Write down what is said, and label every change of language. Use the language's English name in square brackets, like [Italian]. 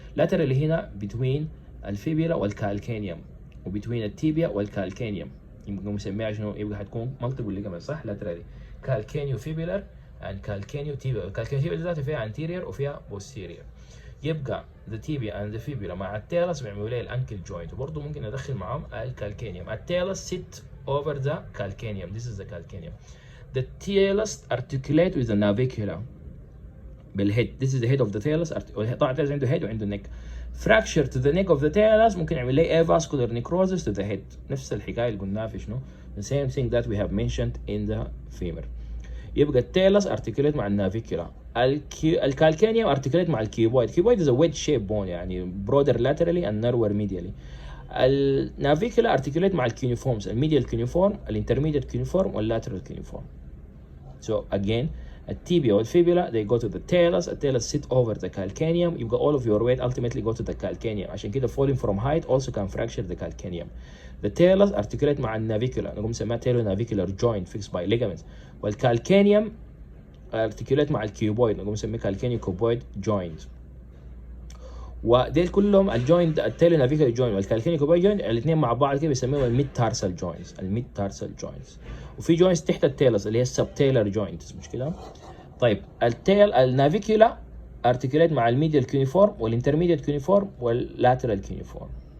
[Arabic] Laterally هنا between الفيبولا والكالكانيوم وبتوين التيبيا والكالكانيوم، يبقى مسميها شنو؟ يبقى حتكون multiple ligament صح؟ [English] laterally calcaneofibular and calcaneotibial. [Arabic] الكالكانيوفيبولا ذاتها فيها anterior وفيها posterior. يبقى [English] the tibia and the fibula [Arabic] مع التالس بيعملوا لي الانكل joint، وبرضه ممكن ادخل معاهم الكالكانيوم. التالس [English] sit over the calcaneum. This is the calcaneum. The talus articulate with the navicular بالhead. This is the head of the talus. [Arabic] طبعا التالس عنده head وعنده neck. [English] Fracture to the neck of the talus [Arabic] ممكن يعمل لي [English] avascular necrosis to the head. [Arabic] نفس الحكايه اللي قلناها في شنو؟ [English] The same thing that we have mentioned in the femur. [Arabic] يبقى التالس articulate مع النافيكولا. الكالكانيوم articulate مع الكيوبويد. [English] الكيوبويد is a wedge shaped bone [Arabic] يعني [English] broader laterally and narrower medially. [Arabic] النافيكولا articulate مع الكيونيفورمز، الميديال كيونيفورم، الانترميديت كيونيفورم واللاترال كيونيفورم. [English] So again [Arabic] التيبيا والفيبولا [English] they go to the talus. [Arabic] التالس [English] sit over the calcaneum. يبقى all of your weight ultimately go to the calcaneum. [Arabic] عشان كده [English] falling from height also can fracture the calcaneum. The talus articulate [Arabic] مع النافيكولا، نقوم نسميها [English] talonavicular joint fixed by ligaments. [Arabic] والكالكانيوم articulate مع الكيوبويد، نقوم نسميه [English] calcaneocuboid joint. [Arabic] وديل كلهم الجوينت التالونافيكولا جوينت والكالكانيوكوبويد جوينت الاثنين مع بعض كده بيسموهم الميد تارسال جوينتس. الميد تارسال جوينتس. وفي جوينتس تحت التالس اللي هي السبتيلر جوينتس، مش كده؟ طيب النافيكولا ارتكليت مع الميديال كيونيفورم والانترميديت كيونيفورم واللاترال كيونيفورم.